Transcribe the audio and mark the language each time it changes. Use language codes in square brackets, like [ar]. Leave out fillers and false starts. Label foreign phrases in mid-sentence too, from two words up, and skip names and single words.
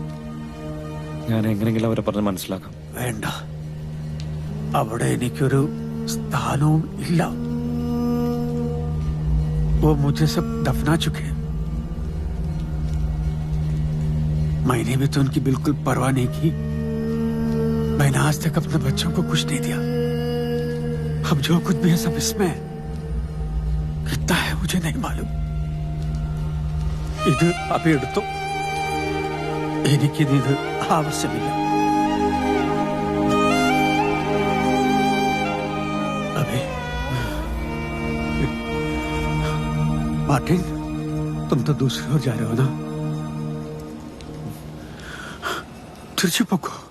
[ml] ഞാൻ എങ്ങനെയെങ്കിലും അവരെ പറഞ്ഞ് മനസ്സിലാക്കാം. വേണ്ട, അവിടെ എനിക്കൊരു സ്ഥാനവും ഇല്ല. [hi] वो मुझे सब दफना चुके हैं. मैंने भी तो उनकी बिल्कुल परवाह नहीं की. मैंने आज तक अपने बच्चों को कुछ नहीं दिया. अब जो कुछ भी है सब इसमें है. कितना है मुझे नहीं मालूम. [ml] ഇത് അഭി എടുത്തു. എനിക്കിത് ആവശ്യമില്ല. [hi] अभी मार्टिन, तुम तो दूसरी ओर जा रहे हो ना? तिरछी पको.